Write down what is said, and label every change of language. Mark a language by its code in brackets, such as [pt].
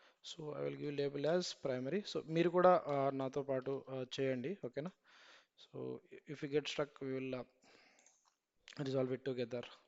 [en] So I will give label as primary. [te] So మీరు కూడా నాతో పాటు చేయండి, ఓకేనా? [en] So if we get stuck we will resolve it together.